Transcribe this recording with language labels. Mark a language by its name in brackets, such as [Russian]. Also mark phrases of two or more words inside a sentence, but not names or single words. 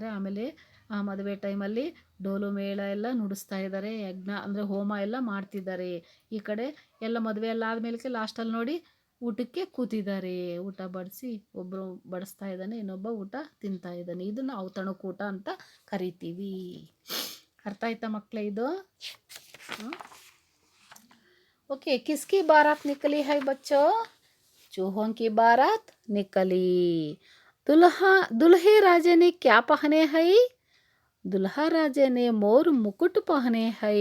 [Kannada] ಆಮೇಲೆ ಆ ಮದುವೆ ಟೈಮಲ್ಲಿ ಡೋಲು ಮೇಳ ಎಲ್ಲ ನುಡಿಸ್ತಾ ಇದ್ದಾರೆ. ಯಜ್ಞ ಅಂದರೆ ಹೋಮ ಎಲ್ಲ ಮಾಡ್ತಿದ್ದಾರೆ. ಈ ಕಡೆ ಎಲ್ಲ ಮದುವೆ ಎಲ್ಲ ಆದಮೇಲೆ ಲಾಸ್ಟಲ್ಲಿ ನೋಡಿ ಊಟಕ್ಕೆ ಕೂತಿದ್ದಾರೆ. ಊಟ ಬಡಿಸಿ ಒಬ್ಬರು ಬಡಿಸ್ತಾ ಇದ್ದಾನೆ, ಇನ್ನೊಬ್ಬ ಊಟ ತಿಂತಾ ಇದ್ದಾನೆ. ಇದನ್ನು ಔತಣಕೂಟ ಅಂತ ಕರಿತೀವಿ. ಅರ್ಥ ಆಯ್ತಾ ಮಕ್ಕಳೇ ಇದು? [Hindi] ओके, किसकी बारात निकली है बच्चों? चूहों की बारात निकली. दुल्हे राजे ने क्या पहने हैं? दुल्हा राजे ने मोर मुकुट पहने हैं.